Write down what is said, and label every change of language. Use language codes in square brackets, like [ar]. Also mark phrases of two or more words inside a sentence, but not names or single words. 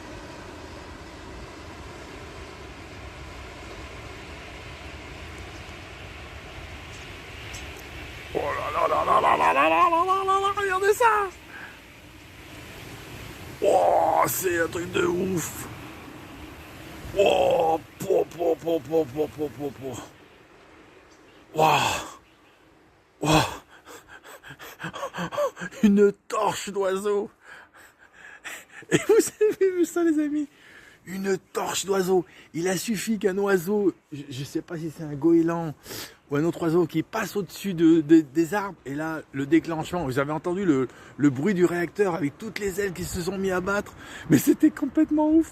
[fr] Oh là là là là là là là là là là là là, regardez ça! Oh, c'est un truc de ouf! Oh, po, po, po, po, po, po, po, po. Wow. Wow. Une torche d'oiseau! Et vous avez vu ça les amis? Une torche d'oiseau! Il a suffi qu'un oiseau, je ne sais pas si c'est un goéland ou un autre oiseau qui passe au-dessus des arbres, et là le déclenchement, vous avez entendu le bruit du réacteur avec toutes les ailes qui se sont mis à battre, mais c'était complètement ouf.